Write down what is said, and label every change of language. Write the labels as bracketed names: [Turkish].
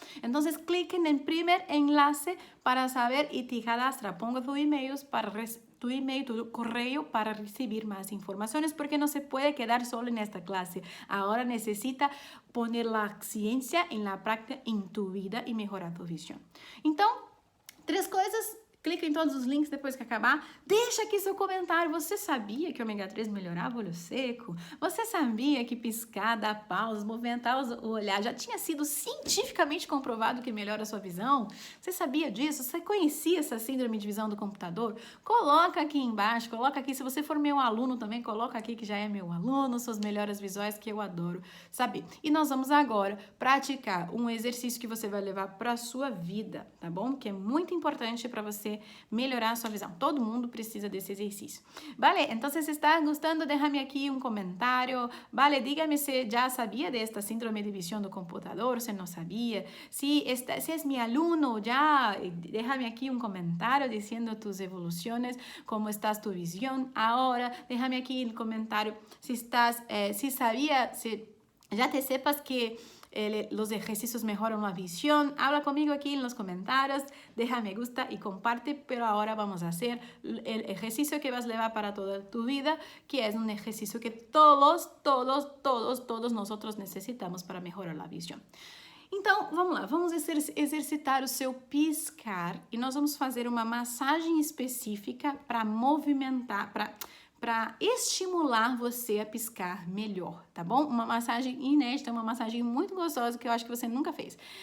[Spanish] Entonces, clic en el primer enlace para saber y te cadastra. Ponga tu email, tu correo para recibir más informaciones, porque no se puede quedar solo en esta clase. Ahora necesita poner la ciencia en la práctica en tu vida y mejorar tu visión. [Portuguese] Entonces, 3 coisas. Clica em todos os links depois que acabar. Deixa aqui seu comentário. Você sabia que o ômega 3 melhorava o olho seco? Você sabia que piscar, dar pausa, movimentar o olhar já tinha sido cientificamente comprovado que melhora a sua visão? Você sabia disso? Você conhecia essa síndrome de visão do computador? Coloca aqui embaixo, coloca aqui. Se você for meu aluno também, coloca aqui que já é meu aluno, suas melhoras visuais, que eu adoro saber. E nós vamos agora praticar um exercício que você vai levar para a sua vida, tá bom? Que é muito importante para você melhorar a sua visão. Todo mundo precisa desse exercício. Vale? Então, se está gostando, déjame aqui um comentário. Vale? Dígame se já sabia desta síndrome de visão do computador, se não sabia. Se é meu aluno, já, déjame aqui um comentário dizendo tus evoluções, como está tu visão agora. [Spanish] Déjame [Portuguese] aqui um comentário [Spanish] se sabia, se já te sepas que los ejercicios mejoran la visión. Habla conmigo aquí en los comentarios, deja me gusta y comparte, pero ahora vamos a hacer el ejercicio que vas a llevar para toda tu vida, que es un ejercicio que todos nosotros necesitamos para mejorar la visión. [Portuguese] Então, vamos lá, vamos exercitar o seu piscar e nós vamos fazer uma massagem específica para movimentar, para estimular você a piscar melhor, tá bom? Uma massagem inédita, uma massagem muito gostosa que eu acho que você nunca fez.